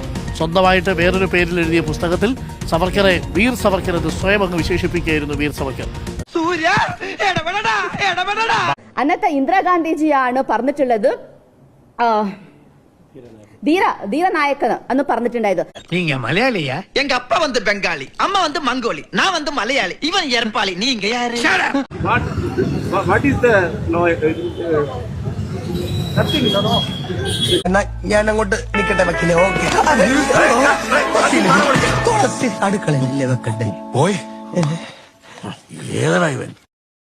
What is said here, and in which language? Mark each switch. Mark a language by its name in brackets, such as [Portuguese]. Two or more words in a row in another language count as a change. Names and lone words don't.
[Malayalam] സ്വന്തമായിട്ട് വേറൊരു പേരിൽ എഴുതിയ പുസ്തകത്തിൽ സവർക്കറെ വീർ സവർക്കർ എന്ന് സ്വയം അങ്ങ് വിശേഷിപ്പിക്കുകയായിരുന്നു വീർ സവർക്കർ. അന്നത്തെ ഇന്ദിരാഗാന്ധിജിയാണ് പറഞ്ഞിട്ടുള്ളത് ധീരനായകൻ എന്ന് പറഞ്ഞിട്ടുണ്ടായത്. [Tamil] நீங்க மலையாளியா? எங்க அப்பா வந்து பெங்காலி, அம்மா வந்து மங்கோலி, நான் வந்து மலையாளி, இவன் எர்பாளி. நீங்க யாரு? [English] What is the [Malayalam] ഞാൻ അങ്ങോട്ട് നിക്കട്ടെ വക്കീലെ. ഓക്കെ അടുക്കളയില്ലേ വെക്കട്ടെ. പോയി ഏതാ ഇവൻ?